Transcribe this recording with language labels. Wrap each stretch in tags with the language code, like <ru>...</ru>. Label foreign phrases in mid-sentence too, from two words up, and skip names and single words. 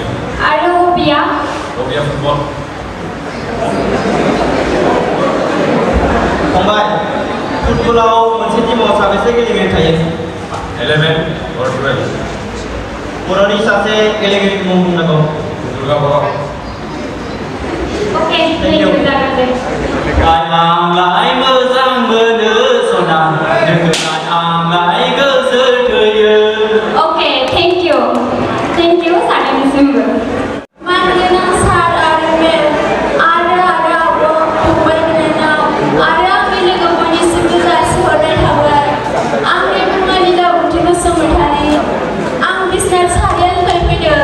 <brx>आरो हबिया फुटबल फुटबलाव मोनसे टीमाव साबेसे गेलेगिरि थायो?</brx> <en>11 or 12.</en> <brx>बर'नि सासे गेलेगिरिनि मुं बुंनांगौ। Rangapara.</brx> <en>Okay, thank you, Jagai.</en> <brx>आंलाय मोजां मोनो सना नोंखौहाय आंलाय गोसो थोयो।</brx> <en>Okay, thank you. Thank you,</en> <brx>सानैनिसिमबो। मानोना सार आरो मेम आरो आब' फंबाय बिनानाव आरो आंनि लोगो बयनिसिमबो जासिहरनाय थाबाय। आंनि मुङा लीलावती बसुमतारी। आं बिसनाथ सारियालिनिफ्राय फैदों।</brx>